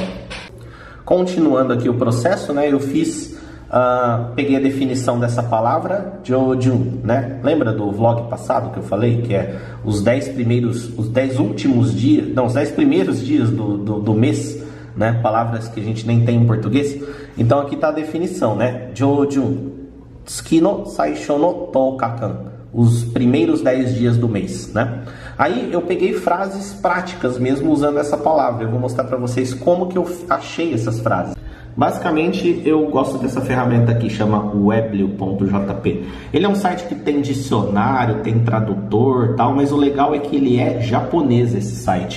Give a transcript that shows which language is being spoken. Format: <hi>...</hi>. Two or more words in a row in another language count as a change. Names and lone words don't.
<pt>Continuando aqui o processo, né, eu peguei a definição dessa palavra, Jojun, né? Lembra do vlog passado que eu falei, que é os 10 primeiros dias do mês, né? Palavras que a gente nem tem em português. Então aqui está a definição, né?</pt> <ja>上旬、月の最初の十日間,</ja> <pt>os primeiros 10 dias do mês, né? Aí eu peguei frases práticas mesmo usando essa palavra. Eu vou mostrar para vocês como que eu achei essas frases. Basicamente, eu gosto dessa ferramenta aqui, chama weblio.jp. Ele é um site que tem dicionário, tem tradutor, tal, mas o legal é que ele é japonês, esse site.</pt>